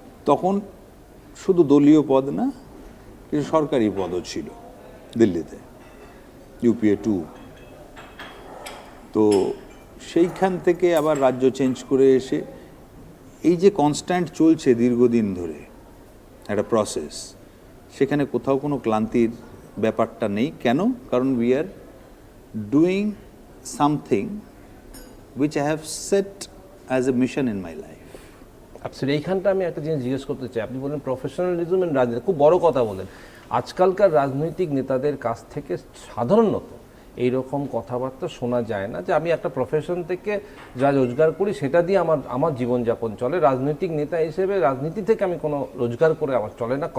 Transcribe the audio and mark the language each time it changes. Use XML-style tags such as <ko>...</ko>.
<bn>তখন শুধু দলীয় পদ না, কিছু সরকারি পদও ছিল দিল্লিতে, UPA 2। তো সেইখান থেকে আবার রাজ্য চেঞ্জ করে এসে এই যে কনস্ট্যান্ট চলছে দীর্ঘদিন ধরে একটা প্রসেস, সেখানে কোথাও কোনো ক্লান্তির ব্যাপারটা নেই। কেন?</bn> <en>কারণ we are doing something which I have set as a mission in my life. Absolutely.</en> <bn>এইখানটা আমি একটা জিনিস জিজ্ঞেস করতে চাই। আপনি বলেন প্রফেশনালিজম এন্ড রাজনীতি, খুব বড় কথা বলেন। আজকালকার রাজনৈতিক নেতাদের কাছ থেকে সাধারণত এইরকম কথাবার্তা শোনা যায় না যে আমি একটা প্রফেশন থেকে যা রোজগার করি সেটা দিয়ে আমার জীবনযাপন চলে, রাজনৈতিক নেতা হিসেবে রাজনীতি থেকে আমি কোনো রোজগার করে আমার চলে না।</bn>